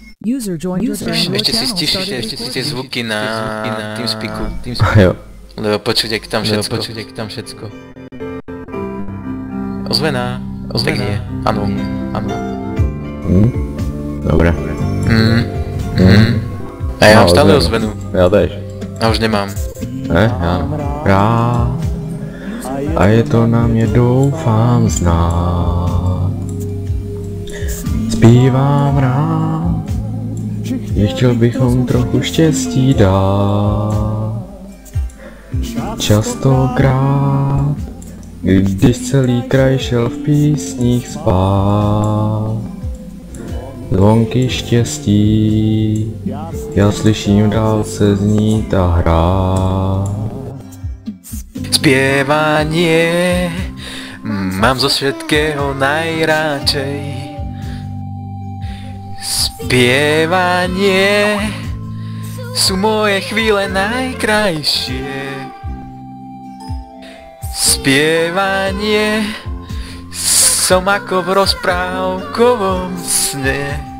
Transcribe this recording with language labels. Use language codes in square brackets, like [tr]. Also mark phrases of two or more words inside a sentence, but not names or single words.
[en] User joined your channel. [sk] Ešte si stišite, tie zvuky na TeamSpeaku. Jo. Lebo počuť, ak tam všetko. Ozvená. Pekne. Áno. Dobre. A ja mám stále ozvenu. Ja tež. A už nemám. [cs] Já. A je to na mě doufám znát. Zpívám rád, že chtěl bychom trochu štěstí dát. Častokrát, když celý kraj šel v písních spát. Zvonky štěstí, já slyším dálce znít a hrát. [sk] Spievanie mám zo všetkého najradšej. Spievanie sú moje chvíle najkrajšie. Spievanie som ako v rozprávkovom sne.